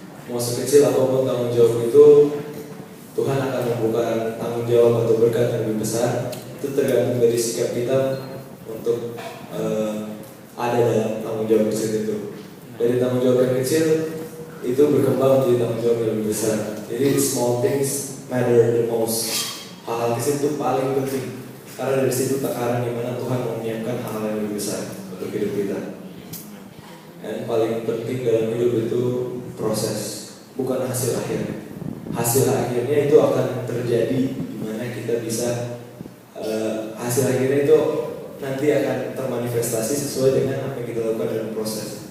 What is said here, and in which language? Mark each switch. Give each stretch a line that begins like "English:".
Indonesian: Mau sekecil apapun tanggung jawab itu, Tuhan akan membuka tanggung jawab atau berkat yang lebih besar. Itu tergantung dari sikap kita untuk ada dalam tanggung jawab kecil itu. Dari tanggung jawab yang kecil itu berkembang menjadi tanggung jawab yang lebih besar.
English: Jadi small things matter the most.
Indonesian: Hal-hal kecil itu paling penting. Karena dari situ takaran dimana Tuhan menyiapkan hal yang lebih besar untuk hidup kita. Dan paling penting dalam hidup itu proses, bukan hasil akhir. Hasil akhirnya itu akan terjadi dimana kita bisa hasil akhirnya itu nanti akan termanifestasi sesuai dengan apa yang kita lakukan dalam proses.